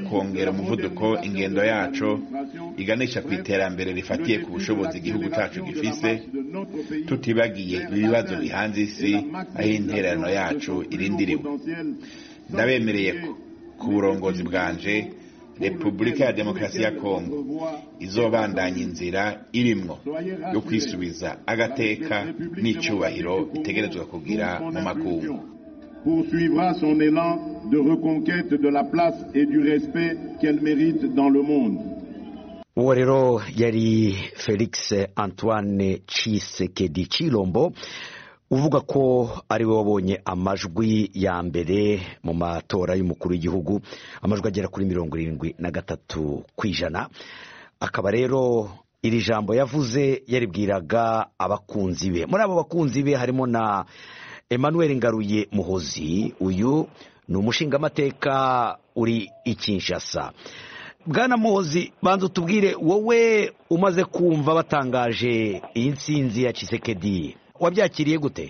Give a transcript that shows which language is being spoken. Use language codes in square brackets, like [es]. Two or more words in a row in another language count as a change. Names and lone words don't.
[rn] kongera umuvuduko ingendo yacu iganisha ku iterambere rifatiye ku bushobozi igihugu cyacu gifise tutibagiye ibibazo bihanze isi aho intererano yacu irindiriwe ndabemereye ko ku burongozi bwanje Repubulika ya Demokarasi ya Kongo izobandanya inzira irimwo yo kwisubiza agateka n'icyubahiro bitegerezwa kugira mu makungu [fr] poursuivra son élan de reconquête de la place et du respect qu'elle mérite dans le monde. [rw] uwo rero yari Felix Antoine Tshisekedi Tshilombo uvuga ko ari we wabonye amajwi ya mbere mu matora y'umukuru w'igihugu amajwi agera kuri 73%. akaba rero iri jambo yavuze yaribwiraga abakunzi be. Muri abo bakunzi be harimo na Emmanuel Ngaruye Muhozi, uyu ni umushingamateka uri i Kinshasa. Bwana Muhozi, banza utubwire wowe umaze kumva batangaje iyi ntsinzi ya Tshisekedi wabyakiriye gute?